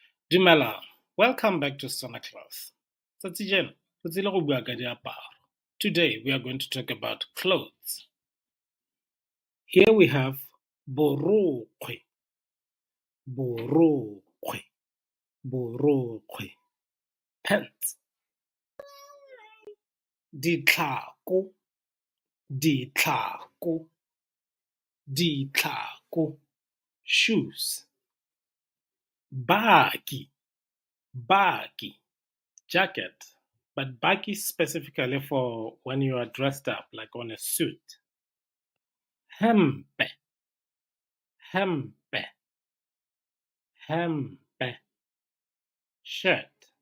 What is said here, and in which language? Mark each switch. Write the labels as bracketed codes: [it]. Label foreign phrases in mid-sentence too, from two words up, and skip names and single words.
[tn] Dumelang, [en] welcome back to Setswana Class. [tn] Tsatsi jeno, re tsile go bua ka diaparo. [en] Today we are going to talk about clothes. Here we have [tn] borokgwe, borokgwe, borokgwe, [en] pants. [tn] Ditlhako, ditlhako, ditlhako, [en] shoes. [tn] Baki, baki, [en] jacket, but baki specifically for when you are dressed up, like on a suit. [tn] Hempe, hempe, hempe, [en] shirt.